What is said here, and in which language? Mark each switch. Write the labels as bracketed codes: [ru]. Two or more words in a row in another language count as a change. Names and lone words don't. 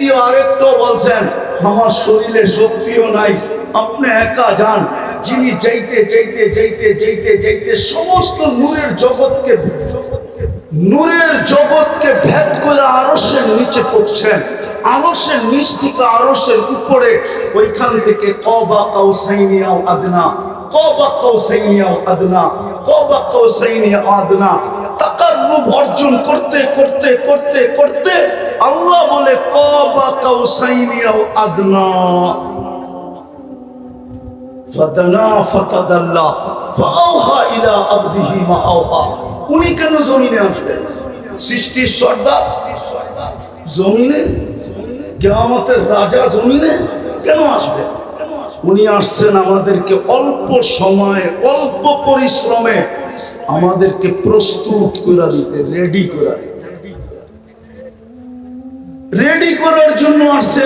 [bn] দ্বিতীয় আরেকটাও বলছেন, আমার শরীরে শক্তিও নাই, আপনি একা যান। যিনি যাইতে যাইতে যাইতে যাইতে যাইতে সমস্ত নূরের জগৎকে ভেদ করে আরশের নিচে পড়ছেন, আরশের নিচ থেকে আরশের উপরে, ওইখান থেকে [ar] قاب قوسين أو أدنى, قاب قوسين أو أدنى, قاب قوسين أو أدنى, [bn] তাকাররুব অর্জন করতে করতে করতে করতে আল্লাহ বলে [ar] قاب قوسين أو أدنى فدنا فتدلى فأوحى إلى عبده ما أوحى. [bn] উনি কেন জমিনে আসবেন? সৃষ্টির সর্দার জমিনে, কিয়ামতের রাজা জমিনে কেন আসবে? উনি আসছেন আমাদেরকে অল্প সময়ে অল্প পরিশ্রমে আমাদেরকে প্রস্তুত করে দিতে, রেডি করার জন্য আসছেন।